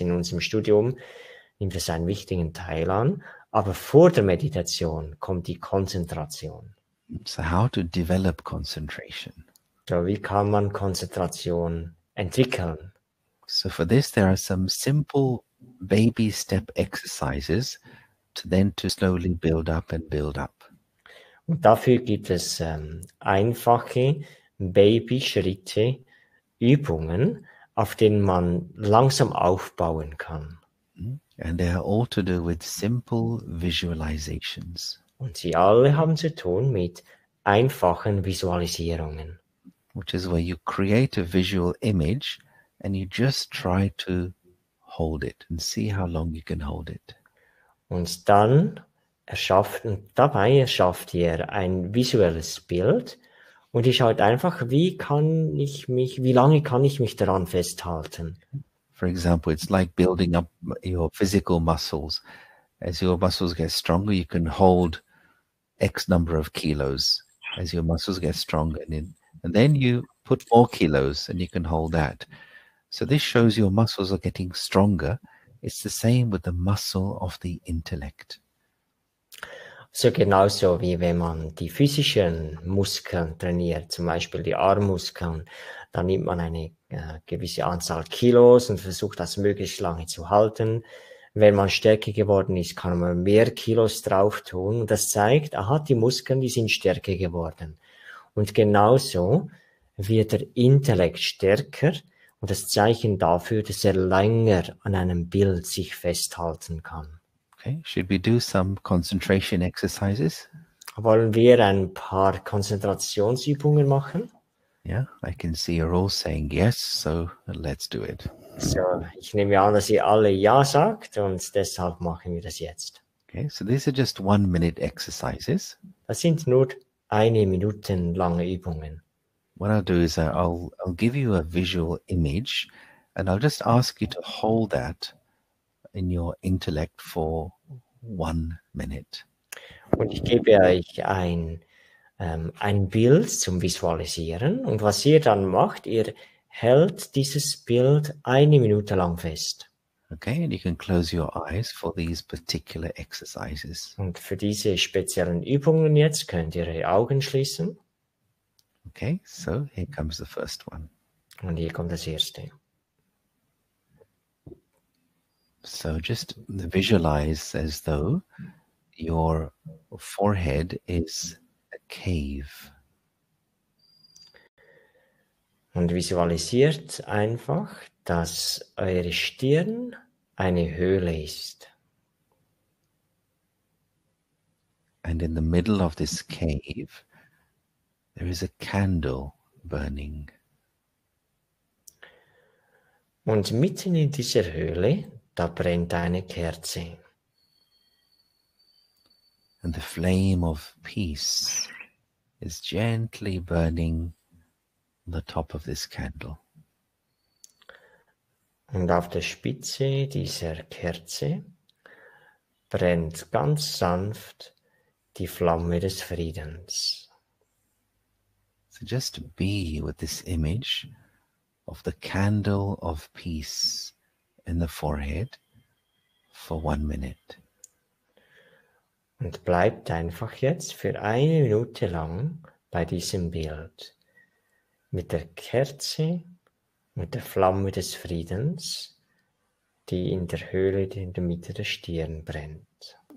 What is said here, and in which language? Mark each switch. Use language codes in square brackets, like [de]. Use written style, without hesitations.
[de] In unserem Studium nimmt es einen wichtigen Teil an. Aber vor der Meditation kommt die Konzentration. [en] So how to develop concentration? [de] So wie kann man Konzentration entwickeln? [en] So for this, there are some simple baby step exercises to slowly build up and build up. [de] Und dafür gibt es einfache Babyschritte, Übungen, auf denen man langsam aufbauen kann. [en] And they are all to do with simple visualizations. [de] Und sie alle haben zu tun mit einfachen Visualisierungen. [en] Which is where you create a visual image and you just try to hold it and see how long you can hold it. [de] Und dann erschafft ihr ein visuelles Bild und ihr schaut einfach, wie lange kann ich mich daran festhalten? [en] For example, it's like building up your physical muscles. As your muscles get stronger, you can hold X number of kilos. As your muscles get stronger, and then you put more kilos and you can hold that. So this shows your muscles are getting stronger. It's the same with the muscle of the intellect. [de] So genauso wie wenn man die physischen Muskeln trainiert, zum Beispiel die Armmuskeln, dann nimmt man eine gewisse Anzahl Kilos und versucht das möglichst lange zu halten. Wenn man stärker geworden ist, kann man mehr Kilos drauf tun. Und das zeigt, die Muskeln, die sind stärker geworden. Und genauso wird der Intellekt stärker und das Zeichen dafür, dass er länger an einem Bild sich festhalten kann. [en] Okay, should we do some concentration exercises? [de] Wollen wir ein paar Konzentrationsübungen machen? [en] Yeah, I can see you're all saying yes, so let's do it. [de] So, ich nehme an, dass ihr alle Ja sagt und deshalb machen wir das jetzt. [en] Okay, so these are just 1-minute exercises. [de] Das sind nur 1 Minute lange Übungen. [en] What I'll do is I'll give you a visual image and I'll just ask you to hold that in your intellect for 1 minute. [de] Und ich gebe euch ein Bild zum Visualisieren und was ihr dann macht, ihr hält dieses Bild 1 Minute lang fest. [en] Okay, and you can close your eyes for these particular exercises. [de] Und für diese speziellen Übungen jetzt könnt ihr eure Augen schließen. [en] Okay, so here comes the first one. [de] Und hier kommt das erste. [en] So just visualize as though your forehead is a cave. [de] Und visualisiert einfach, dass eure Stirn eine Höhle ist. [en] And in the middle of this cave, there is a candle burning. [de] Und mitten in dieser Höhle, da brennt eine Kerze. [en] And the flame of peace is gently burning on the top of this candle. [de] Und auf der Spitze dieser Kerze brennt ganz sanft die Flamme des Friedens. [en] So just be with this image of the candle of peace in the forehead for 1 minute. [de] Und bleibt einfach jetzt für 1 Minute lang bei diesem Bild. Mit der Kerze, mit der Flamme des Friedens, die in der Höhle in der Mitte der Stirn brennt.